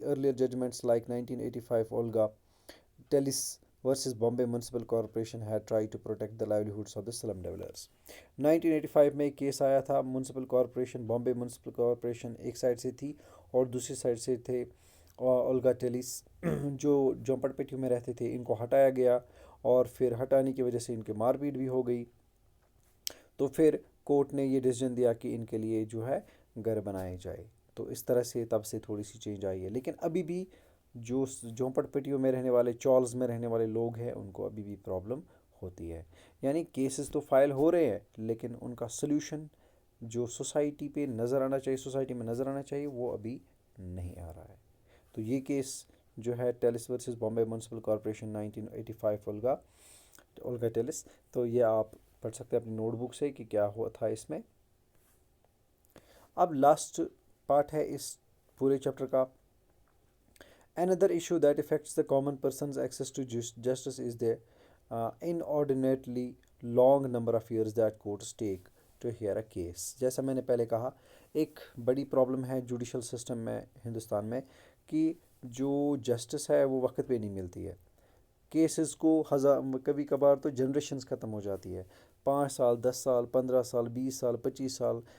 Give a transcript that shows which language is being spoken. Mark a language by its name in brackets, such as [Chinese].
[English] Earlier judgments like 1985 Olga Tellis versus Bombay municipal corporation had tried to protect the livelihoods of the slum dwellers. [Urdu] 1985 میں ایک case آیا تھا، municipal corporation, Bombay municipal corporation ایک side سے تھی اور دوسری سائڈ سے تھے اولگا ٹیلس جو جھونپڑ پٹیوں میں رہتے تھے. ان کو ہٹایا گیا اور پھر ہٹانے کی وجہ سے ان کے مار پیٹ بھی ہو گئی. تو پھر کورٹ نے یہ ڈیسیجن دیا کہ ان کے لیے جو ہے گھر بنائے جائے. تو اس طرح سے تب سے تھوڑی سی چینج آئی ہے، لیکن ابھی بھی جو جھونپڑ پٹیوں میں رہنے والے، چالز میں رہنے والے لوگ ہیں، ان کو ابھی بھی پرابلم ہوتی ہے. یعنی کیسز تو فائل ہو رہے ہیں لیکن ان کا سلوشن جو سوسائٹی پہ نظر آنا چاہیے، سوسائٹی میں نظر آنا چاہیے، وہ ابھی نہیں آ رہا ہے. تو یہ کیس جو ہے tells versus Bombay municipal corporation 1985 Olga tells, تو یہ آپ پڑھ سکتے ہیں اپنی نوٹ بک سے کہ کیا ہوا تھا اس میں. اب لاسٹ پارٹ ہے اس پورے چیپٹر کا. [English] Another issue that affects the common person's access to justice is the inordinately long number of years that courts take to hear a case. [Urdu] جیسا میں نے پہلے کہا، ایک بڑی پرابلم ہے جوڈیشل سسٹم میں ہندوستان میں کہ جو جسٹس ہے وہ وقت پہ نہیں ملتی ہے. کیسز کو کبھی کبھار تو جنریشنز ختم ہو جاتی ہے، 5 سال، 10 سال، 15 سال، 20 سال، 25 سال.